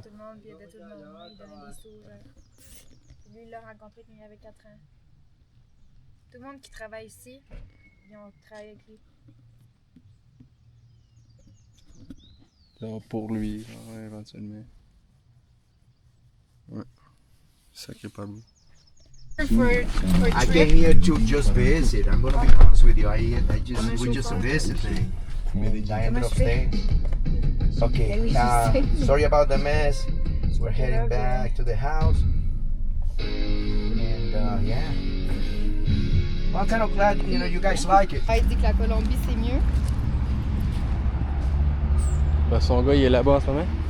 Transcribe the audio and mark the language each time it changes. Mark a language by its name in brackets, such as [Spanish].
[French] Tout le monde, puis il aidait tout le monde, il donnait des sous. Lui, il l'a rencontré quand il avait 4 ans. Tout le monde qui travaille ici, ils ont travaillé avec lui. Genre pour lui, ouais, éventuellement. Ouais. Sacré Pablo. [English] I came here to just visit. I'm gonna be honest with you. We're just visiting. I ended up staying. Okay. Sorry about the mess. We're heading back to the house. And yeah. Well, I'm kind of glad you guys like it. [French] Il dit que la Colombie c'est mieux. Ben, son gars il est là-bas en ce moment.